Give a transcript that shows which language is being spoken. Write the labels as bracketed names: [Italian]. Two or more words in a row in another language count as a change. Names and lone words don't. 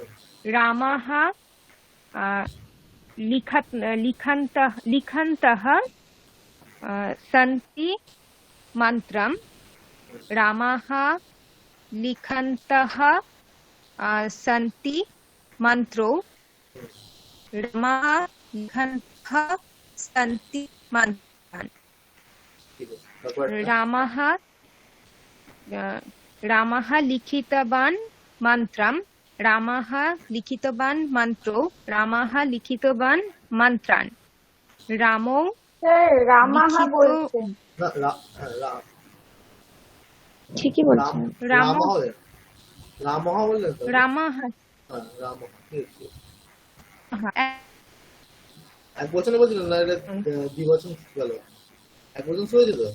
[Sanskrit] रामः लिखन्तः सन्ति मन्त्रं रामः लिखन्तः सन्ति मन्त्रो रामः लिखन्तः सन्ति मन्त्रान् [Bangla] ঠিক আছে, তারপর [Sanskrit] रामः लिखितवान् मन्त्रं रामः लिखितवान् मन्त्रो रामः लिखितवान् मन्त्रान् रामो রামাহা লিখিত- [Bangla] বলছেন, ঠিকই বলছেন। [Sanskrit] রাম- [Bangla] রামহ বললেন তো? [Sanskrit] रामः [Bangla] হ্যাঁ, রামহ, ঠিক আছে। এক বছরে বলছিলেন না, এটা দ্বিবচন গেল, এক বছর শুয়েছে তো।